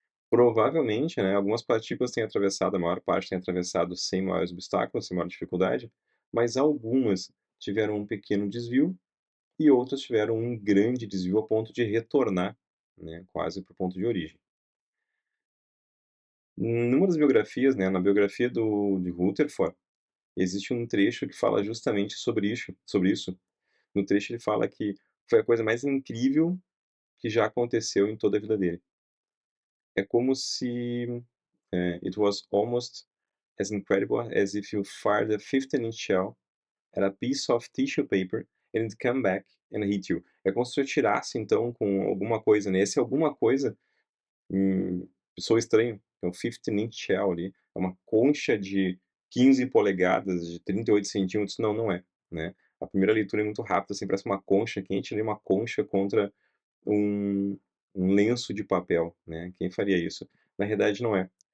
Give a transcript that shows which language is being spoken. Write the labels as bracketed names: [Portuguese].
[Portuguese] Provavelmente, né, algumas partículas têm atravessado, a maior parte tem atravessado sem maiores obstáculos, sem maior dificuldade, mas algumas tiveram um pequeno desvio e outras tiveram um grande desvio a ponto de retornar, né, quase para o ponto de origem. Numa das biografias, né, na biografia de Rutherford, existe um trecho que fala justamente sobre isso. No trecho ele fala que foi a coisa mais incrível que já aconteceu em toda a vida dele. É como se [English] it was almost as incredible as if you fired a 15-inch shell at a piece of tissue paper and it come back and hit you. [Portuguese] É como se eu tirasse então com alguma coisa, né? Esse alguma coisa soa estranho. Então 15-inch shell ali, é uma concha de 15 polegadas, de 38 centímetros. Não, não é, né? A primeira leitura é muito rápida, assim, parece uma concha quente ali, uma concha contra um lenço de papel, né? Quem faria isso? Na realidade não é.